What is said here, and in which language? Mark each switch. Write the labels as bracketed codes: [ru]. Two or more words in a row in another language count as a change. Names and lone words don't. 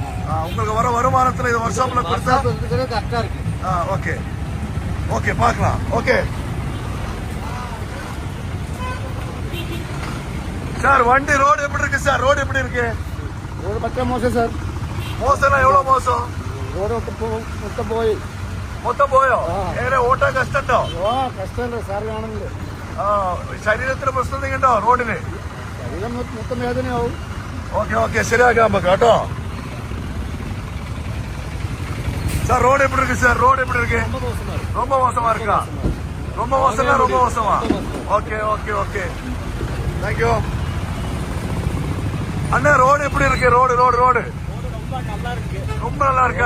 [ta] உங்களுக்கு வர வருமானத்துல இது ஒர்க்ஷாப்ல கொடுத்தா கரெக்டா இருக்கு. ஓகே ஓகே, பார்க்கலாம். ஓகே சார், வண்டி ரோடு எப்படி இருக்கு சார்? ரோடு எப்படி இருக்கு? ரோடு பக்கம் மோசம் சார். மோசம்னா எவ்வளவு மோசம்? ரோடு [ml] മൊത്തം പോയോ? എങ്ങനെ ഓട്ടാൻ കഷ്ടമുണ്ടോ? കഷ്ടമല്ല സാർ, കാണുന്നില്ല. ശരീരത്തിന് പ്രശ്നം എന്തെങ്കിലുണ്ടോ റോഡിന്? ശരീരം മൊത്തം വേദനയാവും. ഓക്കെ ഓക്കെ, ശരിയാക്കാം നമുക്ക് കേട്ടോ. [ta] சார் ரோடு எப்படி இருக்கு சார்? ரோடு எப்படி இருக்கு? ரொம்ப மோசமா இருக்கா? ரொம்ப மோசமா? ரொம்ப மோசமா? ஓகே ஓகே ஓகே, தேங்க்யூ அண்ணா. ரோடு எப்படி இருக்கு? ரோடு ரோடு ரோடு ரொம்ப நல்லா இருக்கா?